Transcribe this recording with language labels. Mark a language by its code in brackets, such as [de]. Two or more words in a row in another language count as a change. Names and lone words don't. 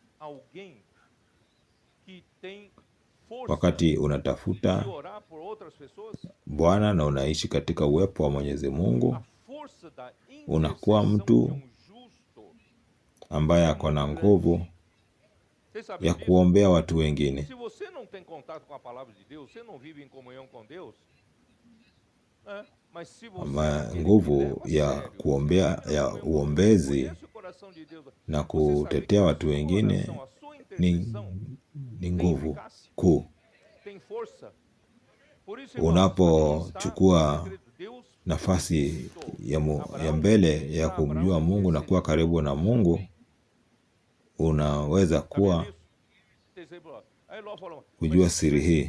[sw] Wakati unatafuta Bwana na unaishi katika uwepo wa Mwenyezi Mungu, unakuwa mtu ambaye ako na nguvu ya kuombea watu wengine. [pt] Se você não tem contato com a palavra de Deus, você não vive em comunhão com Deus, mas se você [sw] Nguvu ya kuombea, ya uombezi na kutetea watu wengine ni nguvu kuu. Unapochukua nafasi ya mbele ya kumjua Mungu na kuwa karibu na Mungu, unaweza kujua siri hii.